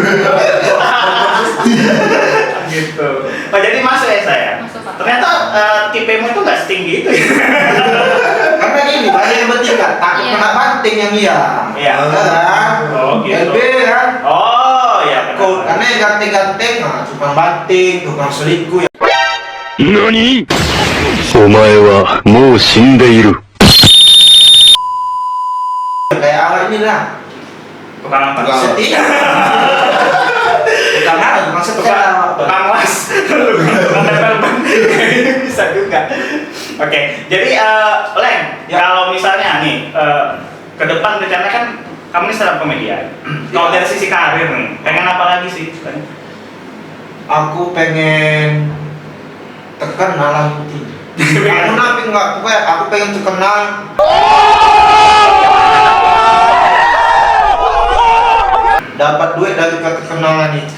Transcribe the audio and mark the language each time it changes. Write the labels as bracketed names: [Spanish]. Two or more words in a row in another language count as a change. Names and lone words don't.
[Indonesian] Gitu. Oh jadi masuk ya saya. Masuk, Pak. Ternyata tipemu itu nggak setinggi itu ya. Karena gini, banyak yang bertingkat, takut Iya. kena banting yang iya. Iya. Kan? Oh gitu. LB kan? Oh ya. Takut, karena yang ganteng-ganteng, tukang banting, tukang selingkuh ya. [Japanese] 何お前はもう死んでいる。 [Indonesian] Kayak awal inilah. Tukang apa? Tukang- Setia. Tukang apa? Tukang setia. Tukang las. Tukang tempel ban. Bisa juga. Oke, jadi Leng, Ya. kalau misalnya nih ke depan rencana kan kamu ini [English] stand up comedian. [Indonesian] Kalau Ya. dari sisi karir nih, pengen apa lagi sih? Leng? Aku pengen terkenal lah intinya. Aku nabi enggak, pokoknya aku pengen terkenal. Dapat duit dari keterkenalan itu.